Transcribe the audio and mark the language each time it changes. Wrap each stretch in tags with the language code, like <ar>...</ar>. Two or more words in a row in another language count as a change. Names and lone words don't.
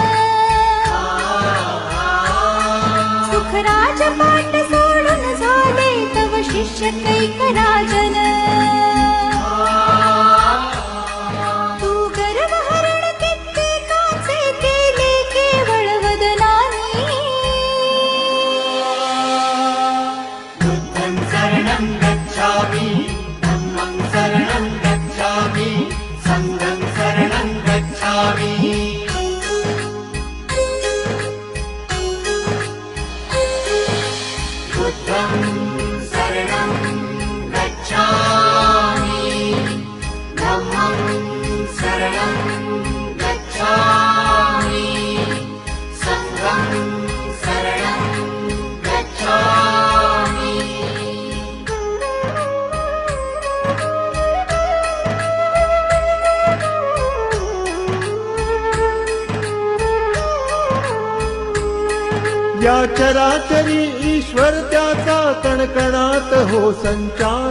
<mr>सुखराज पाठ सोडून झाले तव शिष्य कैक राजन. तू गर्वहरण कित्येकाचे केले केवळ वदनानी.</mr> <pi>बुद्धं शरणं गच्छामि, धम्मं शरणं गच्छामि, संघं शरणं गच्छामि. बुद्धं शरणं गच्छामि, धम्मं शरणं गच्छामि, संघं शरणं गच्छामि.</pi> <mr>या चराचरी ईश्वर त्याचा कणकणात हो संचार.</mr>